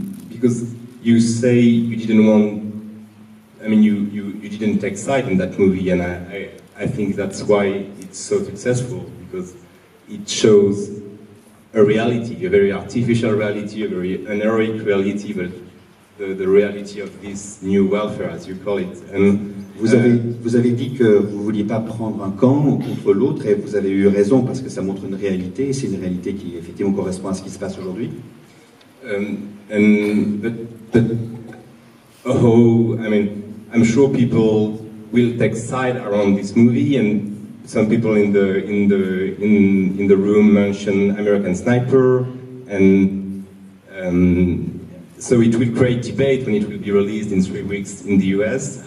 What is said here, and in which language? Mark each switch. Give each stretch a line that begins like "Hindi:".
English: Because you say you didn't want, I mean, you didn't take side in that movie, and I think that's why it's so successful, because it shows a reality, a very artificial reality, a very unheroic reality, but the reality of this new welfare, as you call it. And
French: vous avez dit que vous ne vouliez pas prendre un camp contre l'autre, et vous avez eu raison, parce que ça montre une réalité, et c'est une réalité qui effectivement correspond à ce qui se passe aujourd'hui.
English: But oh, I mean, I'm sure people will take side around this movie, and some people in the room mention American Sniper, and so it will create debate when it will be released in 3 weeks in the US.